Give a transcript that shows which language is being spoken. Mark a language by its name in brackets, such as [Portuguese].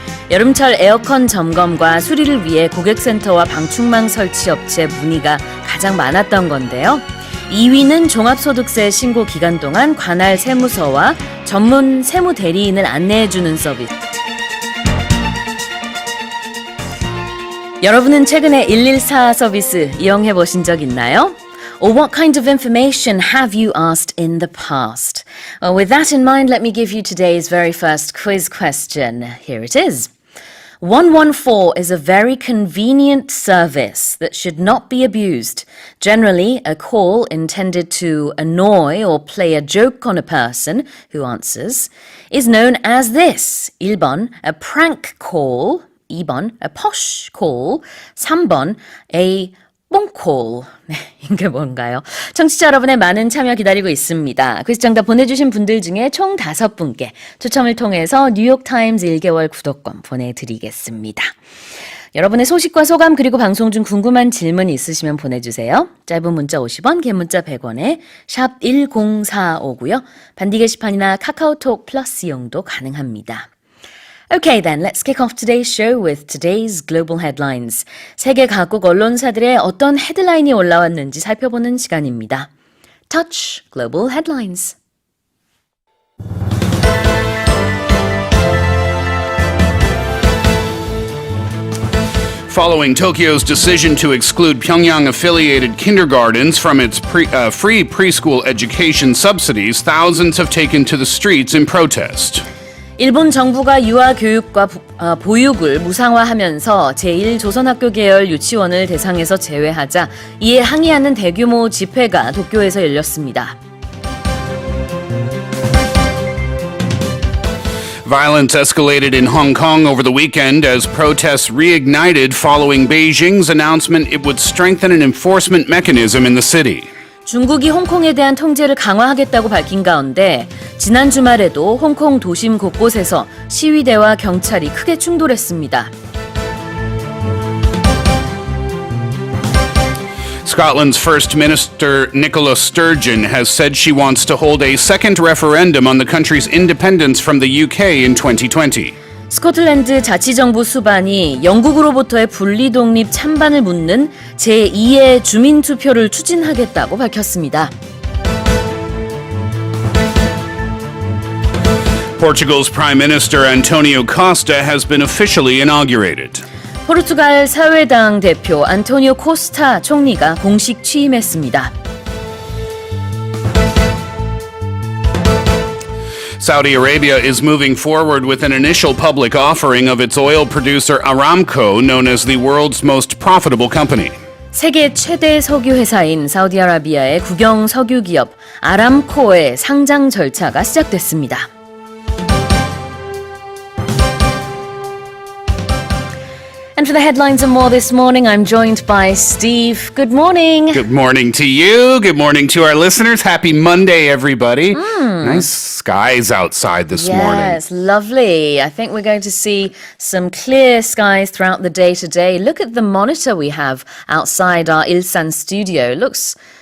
[Korean] 여름철 에어컨 점검과 수리를 위해 고객센터와 방충망 설치 업체 문의가 가장 많았던 건데요. 2위는 종합소득세 신고 기간 동안 관할 세무서와 전문 세무 대리인을 안내해주는 서비스. 여러분은 최근에 114 서비스 이용해 보신 적 있나요? [English] Or what kind of information have you asked in the past? With that in mind, let me give you today's very first quiz question. Here it is. 114 is a very convenient service that should not be abused. Generally, a call intended to annoy or play a joke on a person who answers is known as this. 1번, a prank call. 2번, a posh call. [Korean] 3번, a 뽕콜. 네, 이게 뭔가요? 청취자 여러분의 많은 참여 기다리고 있습니다. 퀴즈 정답 보내주신 분들 중에 총 5분께 추첨을 통해서 뉴욕타임즈 1개월 구독권 보내드리겠습니다. 여러분의 소식과 소감 그리고 방송 중 궁금한 질문 있으시면 보내주세요. 짧은 문자 50원, 긴 문자 100원에 샵 1045고요. 반디 게시판이나 카카오톡 플러스 이용도 가능합니다. [English] Okay then, let's kick off today's show with today's global headlines. [Korean] 세계 각국 언론사들의 어떤 헤드라인이 올라왔는지 살펴보는 시간입니다. [English] Touch Global Headlines. Following Tokyo's decision to exclude Pyongyang-affiliated kindergartens from its free preschool education subsidies, thousands have taken to the streets in protest. [Korean] 일본 정부가 유아교육과 보육을 무상화하면서 제1조선학교 계열 유치원을 대상에서 제외하자 이에 항의하는 대규모 집회가 도쿄에서 열렸습니다. [English] Violence escalated in Hong Kong over the weekend as protests reignited following Beijing's announcement it would strengthen an enforcement mechanism in the city. [Korean] 중국이 홍콩에 대한 통제를 강화하겠다고 밝힌 가운데 지난 주말에도 홍콩 도심 곳곳에서 시위대와 경찰이 크게 충돌했습니다. [English] Scotland's First Minister Nicola Sturgeon has said she wants to hold a second referendum on the country's independence from the UK in 2020. [Korean] 스코틀랜드 자치정부 수반이 영국으로부터의 분리독립 찬반을 묻는 제2의 주민투표를 추진하겠다고 밝혔습니다. [English] Portugal's Prime Minister Antonio Costa has been officially inaugurated. [Korean] 포르투갈 사회당 대표 안토니오 코스타 총리가 공식 취임했습니다. [English] Saudi Arabia is moving forward with an initial public offering of its oil producer Aramco, known as the world's most profitable company. [Korean] 세계 최대 석유 회사인 사우디아라비아의 국영 석유 기업 아람코의 상장 절차가 시작됐습니다. [English] And for the headlines and more this morning, I'm joined by Steve. Good morning. Good morning to you. Good morning to our listeners. Happy Monday, everybody. Nice skies outside this morning. Yes, lovely. I think we're going to see some clear skies throughout the day today. Look at the monitor we have outside our Ilsan studio. It looks